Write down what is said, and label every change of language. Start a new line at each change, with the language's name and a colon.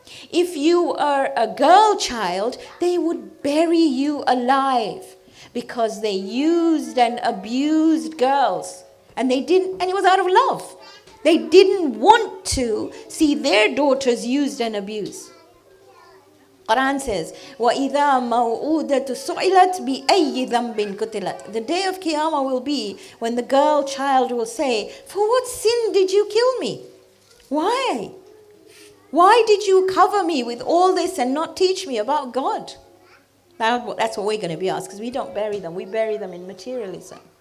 English: If you are a girl child, they would bury you alive because they used and abused girls. And it was out of love. They didn't want to see their daughters used and abused.
Arabic: Quran says, وَإِذَا مَوْءُودَةُ سُئِلَتْ بِأَيِّ ذَنْبٍ قُتِلَتْ.
English: The day of Qiyamah will be when the girl child will say, for what sin did you kill me? Why? Why did you cover me with all this and not teach me about God? That's what we're going to be asked, because we don't bury them. We bury them in materialism.